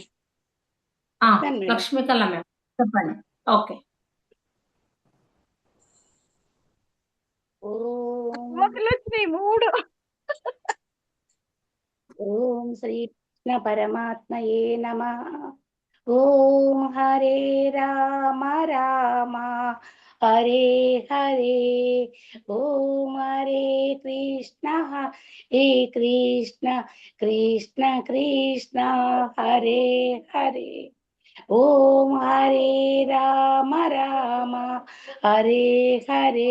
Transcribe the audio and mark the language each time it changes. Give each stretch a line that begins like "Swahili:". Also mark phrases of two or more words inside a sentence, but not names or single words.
Telugu: లక్ష్మీకళ మేడం చెప్పండి. ఓకే.
Sanskrit: ఓం శ్రీ కృష్ణ పరమాత్మయే నమః. ఓం హరే రామ రామ హరే హరే. ఓం హరే కృష్ణ హరే కృష్ణ కృష్ణ కృష్ణ హరే హరే. ఓం హరే రామ రామ హరే హరే.